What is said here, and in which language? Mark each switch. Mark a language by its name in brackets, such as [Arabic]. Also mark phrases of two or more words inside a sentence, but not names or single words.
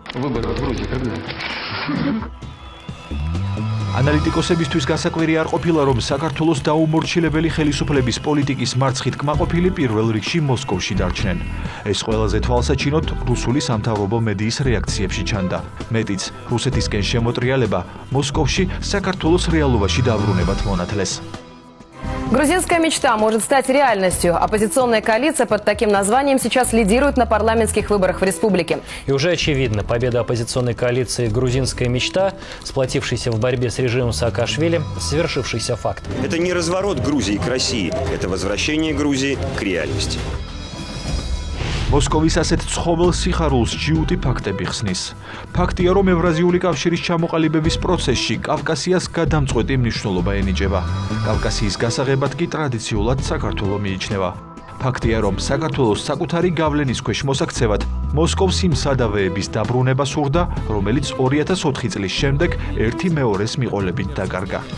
[Georgian] ანალიტიკოსებისთვის გასაკვირი არ ყოფილა, რომ საქართველოს დაუმორჩილებელი ხელისუფლების პოლიტიკის მარცხით კმაყოფილი პირველ რიგში მოსკოვში დარჩნენ. ეს ყველაზე თვალსაჩინოდ რუსული სამთავრობო მედიის რეაქციებში ჩანდა. მეტიც, რუსეთისკენ შემოტრიალება მოსკოვში საქართველოს რეალობაში დაბრუნებად მონათლეს. [Russian] Грузинская мечта может стать реальностью. Оппозиционная коалиция под таким названием сейчас лидирует на парламентских выборах в республике. И уже очевидно, победа оппозиционной коалиции «Грузинская мечта», сплотившейся в борьбе с режимом Саакашвили, свершившийся факт. Это не разворот Грузии к России, это возвращение Грузии к реальности. [Georgian] მოსკოვის ასეთ ცხოველ სიხარულს ჯიუტი ფაქტები ხსნის. ფაქტია, რომ ევრაზიული კავშირის ჩამოყალიბების პროცესში კავკასიას გადამწყვეტი მნიშვნელობა ენიჭება. კავკასიის გასაღებად კი ტრადიციულად საქართველო მიიჩნევა. ფაქტია, რომ საქართველოს საკუთარი გავლენის ქვეშ მოსაქცევად მოსკოვს იმ სადავეების დაბრუნება სურდა, რომელიც 2004 წლის შემდეგ ერთი მეორეს მიყოლებით დაკარგა.